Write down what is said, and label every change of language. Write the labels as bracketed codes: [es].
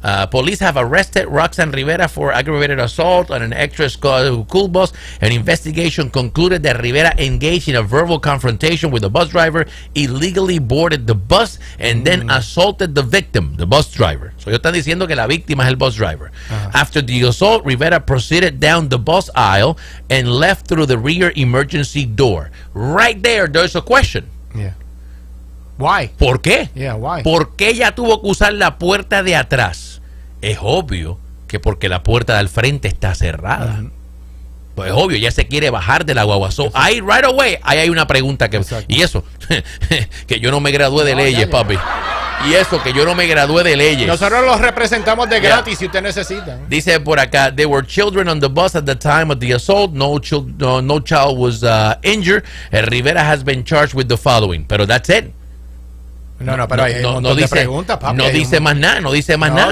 [en] Police have arrested Roxanne Rivera for aggravated assault on an extra school bus. An investigation concluded that Rivera engaged in a verbal confrontation with the bus driver, illegally boarded the bus, and then assaulted the victim, the bus driver. [es] So ellos están diciendo que la víctima es el bus driver. [en] After the assault, Rivera proceeded down the bus aisle and left through the rear emergency door. Right there's a question. Yeah. Why? [es] ¿Por qué? [en] Yeah, why? [es] ¿Por qué ella tuvo que usar la puerta de atrás? Es obvio que porque la puerta del frente está cerrada. Pues es obvio, ya se quiere bajar de la guagua. So, ahí, [en] right away, [es] ahí hay una pregunta que... Exacto. Y eso, que yo no me gradué de leyes, papi. Y eso, que yo no me gradué de leyes. Nosotros los representamos de gratis si usted necesita. Dice por acá, [en] there were children on the bus at the time of the assault. No child was injured. Rivera has been charged with the following. [es] Pero [en] that's it. [es] No, pero hay un montón de preguntas, papi. No dice más nada, no dice más nada.